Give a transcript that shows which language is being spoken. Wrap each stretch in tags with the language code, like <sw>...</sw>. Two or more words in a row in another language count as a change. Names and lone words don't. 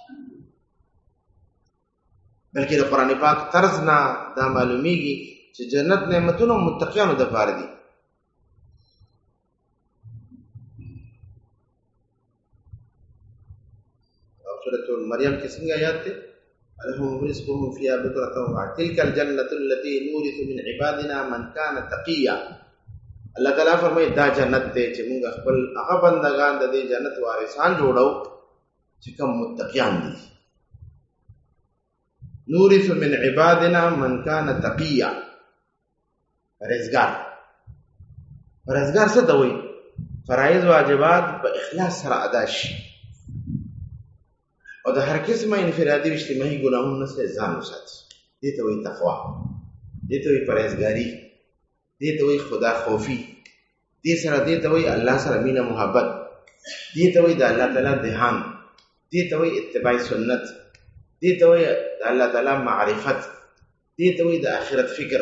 <ps>بلکې د قرآن پاک طرز نه دا معلومیږي چې جنت نعمتونو متقیانو د پاره دي. او سورۃ مریم کې څنګه آیات ده؟</ps> <ar>لهم رزقهم فيها بكرة وعشيا تلك الجنة التي نورث من عبادنا من كان تقيا.</ar> <ps>الله تعالی فرمایي دا جنت دی چې موږ خپل هغه بندگان د دې جنت وارثان جوړو چې کوم متقیان دي.</ps> <ar>نورث من عبادنا من كان تقيا،</ar> <ps>پرهیزګار. پرهیزګار څه ته وایي؟ فرایض واجبات په اخلاص سره ادا شي او د هر قسمه انفرادي او اجتماعي ګناهونو نه ځان وساتي. دې ته وایي تقوا، دې ته وایي پرهیزګاري، دې ته وایي خدا خوفي، دې ته وایي الله سره مینه محبت، دې ته وایي د الله تعالی دهان، دې ته وایي اتباع سنت، دې ته وایي د الله تعالی معرفت، دې ته وایي د آخرت فکر.</ps>